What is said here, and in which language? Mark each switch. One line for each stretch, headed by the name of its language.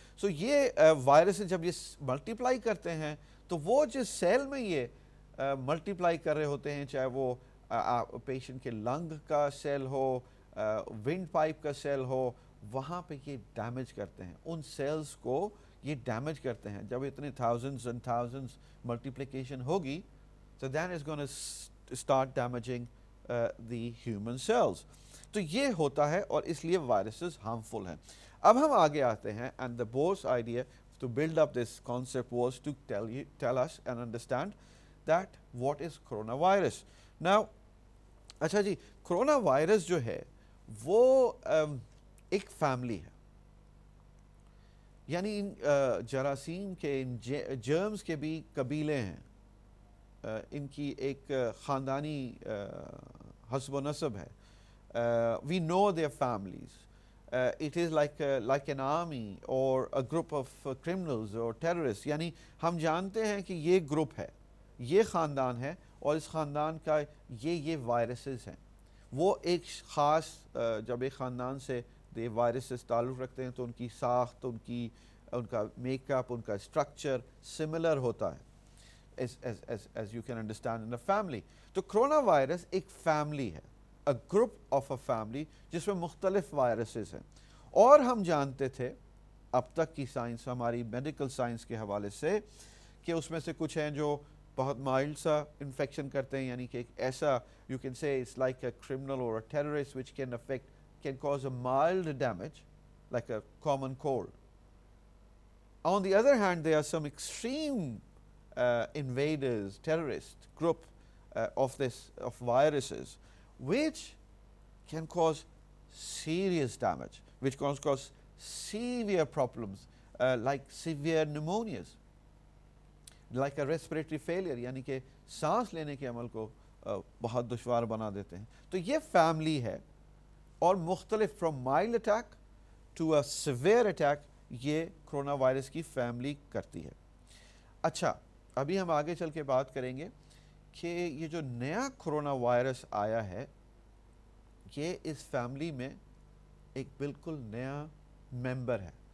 Urdu: سو یہ وائرسز جب یہ ملٹیپلائی کرتے ہیں تو وہ جس سیل میں یہ ملٹیپلائی کر رہے ہوتے ہیں، چاہے وہ پیشنٹ کے لنگ کا سیل ہو، ونڈ پائپ کا سیل ہو، وہاں پہ یہ ڈیمیج کرتے ہیں. ان سیلز کو یہ ڈیمیج کرتے ہیں. جب اتنے تھاؤزنڈز اینڈ تھاؤزنڈز ملٹیپلیکیشن ہوگی،
English: so then it's going to start damaging the human cells.
Urdu: تو یہ ہوتا ہے اور اس لیے وائرسز ہارمفل ہیں. اب ہم آگے آتے ہیں،
English: and the boss idea to build up this concept was to tell us and understand that what is coronavirus.
Urdu: Now اچھا جی، کرونا وائرس جو ہے وہ ایک فیملی ہے، یعنی ان جراثیم کے، ان جرمز کے بھی قبیلے ہیں. ان کی ایک خاندانی حسب و نسب ہے.
English: We know their families. It is like an army or a group of criminals or terrorist.
Urdu: یعنی ہم جانتے ہیں کہ یہ گروپ ہے، یہ خاندان ہے، اور اس خاندان کا یہ وائرسز ہیں. وہ ایک خاص جب ایک خاندان سے دے وائرسز تعلق رکھتے ہیں تو ان کی ساخت، ان کا میک اپ، ان کا اسٹرکچر سملر ہوتا ہے.
English: As you can understand in a family.
Urdu: تو کرونا وائرس ایک فیملی ہے،
English: a group of a family،
Urdu: جس میں مختلف وائرسز ہیں. اور ہم جانتے تھے اب تک کی سائنس، ہماری میڈیکل سائنس کے حوالے سے، کہ اس میں سے کچھ ہیں جو بہت مائلڈ سا انفیکشن کرتے ہیں، یعنی کہ ایک ایسا
English: you can say it's like a criminal or a terrorist which can cause a mild damage like a common cold. On the other hand, there are some extreme invaders, terrorist group of viruses which can cause serious damage, which can cause severe problems like severe pneumonias, like a respiratory failure,
Urdu: یعنی کہ سانس لینے کے عمل کو بہت دشوار بنا دیتے ہیں. تو یہ فیملی ہے اور مختلف
English: from mild attack to a severe attack
Urdu: یہ کرونا وائرس کی فیملی کرتی ہے. اچھا، ابھی ہم آگے چل کے بات کریں گے کہ یہ جو نیا کرونا وائرس آیا ہے یہ اس فیملی میں ایک بالکل نیا ممبر ہے.